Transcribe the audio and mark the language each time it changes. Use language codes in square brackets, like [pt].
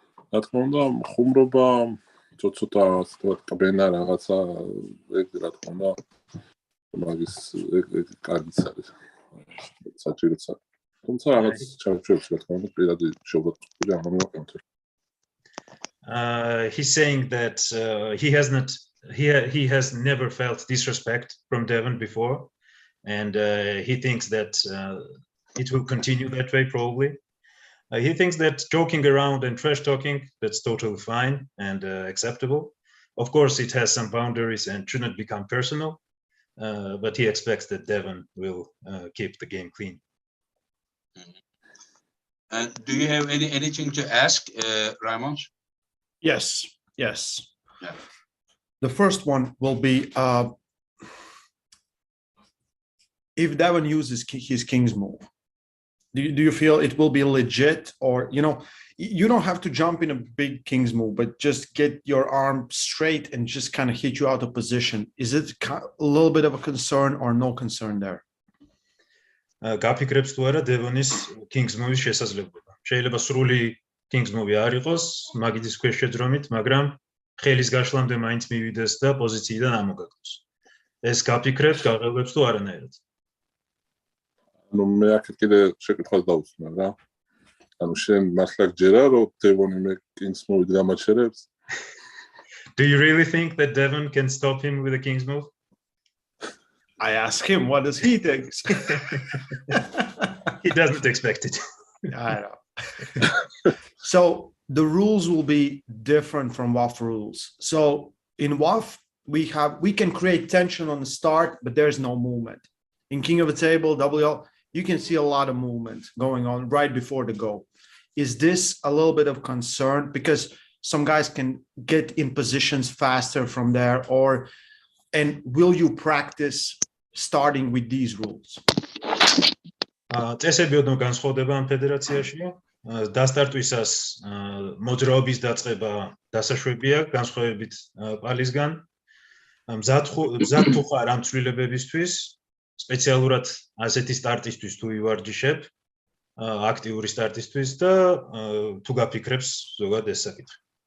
[ka] რა თქმა უნდა, ხუმრობა, ცოტა კბენა რაღაცა, ეგ რა თქმა უნდა, მაგის ეგ კარგიც არის. საჭიროც არის. თუმცა რაღაც ჩარჩოებში რა თქმა უნდა, პირადი შეურაცხყოფები არ მომიყვანოთ. [en] He's saying that he has never felt disrespect from Devon before. And he thinks that it will continue that way probably. He thinks that joking around and trash talking, that's totally fine and acceptable. Of course, it has some boundaries and shouldn't become personal, but he expects that Devon will keep the game clean. And do you have anything to ask, Raymond? Yes. Yeah. The first one will be if Devon uses his king's move. Do you feel it will be legit, or you don't have to jump in a big king's move, but just get your arm straight and just kind of hit you out of position? Is it a little bit of a concern or no concern there? [ka] გაფიქრებს თუ არა დევონის king's move-ის შესაძლებლობა. შეიძლება სრული king's move არ იყოს, მაგიდის ქვეშ შეძრომით, მაგრამ ხელის გაშლამდე მაინც მივიდეს და პოზიციიდან ამოგაგოს. ეს გაფიქრებს გაღელვებს თუ არანაირად. ანუ მე აქ კიდე შეკითხვას დავუსვნა რა. ანუ შენ მართლა გჯერა რომ დევონი მე king's move-ით გამაჩერებს? [en] Do you really think that Devon can stop him with a king's move? I ask him, what does he think? He doesn't expect it. I know. So the rules will be different from WAF rules. So in WAF, we can create tension on the start, but there's no movement. In King of the Table, WL, you can see a lot of movement going on right before the go. Is this a little bit of concern? Because some guys can get in positions faster from there, and will you practice starting with these rules? [ka] წესები ოდნავ განსხვავდება ამ ფედერაციაში. დასტარტვისას მოძრაობის დაწყება დასაშვებია განსხვავებით პალისგან. მზად თუ ხარ ამ ცვლილებებისთვის, სპეციალურად ასეთი სტარტისთვის თუ ივარჯიშებ, აქტიური სტარტისთვის და თუ გაფიქრებს ზოგადად ეს საკითხი.